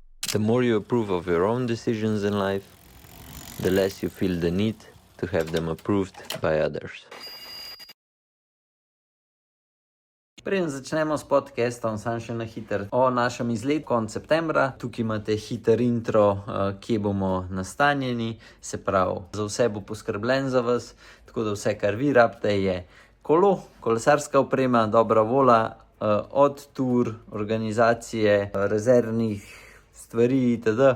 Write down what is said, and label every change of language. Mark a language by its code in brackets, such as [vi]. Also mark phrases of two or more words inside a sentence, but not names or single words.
[en] The more you approve of your own decisions in life, the less you feel the need to have them approved by others. [sl] Preden začnemo s podcastom, sam še na hiter o našem izletu konec septembra. Tukaj imate hiter intro, kje bomo nastanjeni, se pravi, za vse bo poskrbljen za vas, tako da vse, kar vi rabite, je kolo, kolesarska oprema, dobra volja, od tur, organizacije, rezervnih stvari itd.